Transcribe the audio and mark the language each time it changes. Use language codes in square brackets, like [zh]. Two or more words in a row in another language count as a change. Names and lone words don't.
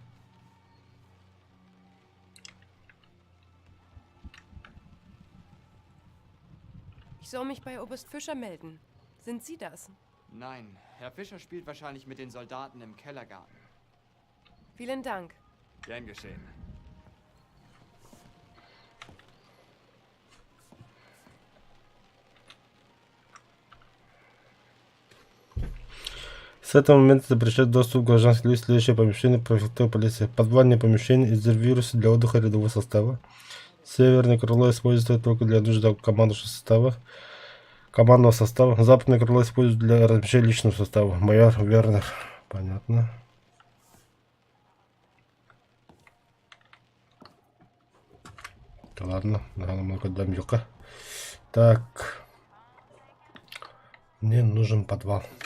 [de] Ich soll mich bei Oberst Fischer melden. Sind Sie das? Nein, Herr Fischer spielt wahrscheinlich mit den Soldaten im Kellergarten. Vielen Dank. Gern geschehen. [ru] С этого момента запрещает доступ гражданских лиц в следующее помещение префектуры полиции. Подвальное помещение из вируса для отдыха рядового состава. Северное крыло используется только для нужд командного состава. Западное крыло используется для размещения личного состава. Майор Вернер. Понятно. Ладно, много дамюка. Так. Мне нужен подвал.